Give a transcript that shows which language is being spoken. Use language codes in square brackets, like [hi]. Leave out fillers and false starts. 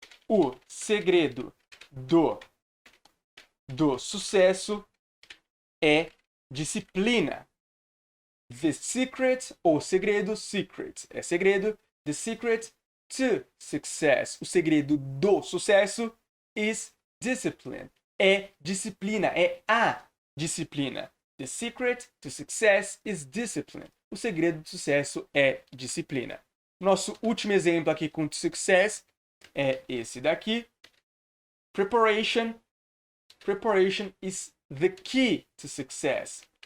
[pt] O segredo do sucesso é disciplina. [en] The secret, [pt] ou segredo, secret é segredo. [en] The secret to success, [pt] o segredo do sucesso, [en] is discipline. [pt] É disciplina, é a disciplina. [en] The secret to success is discipline. [pt] O segredo do sucesso é disciplina. Nosso último exemplo aqui com success é esse daqui. [en] Preparation. Preparation is the key to success.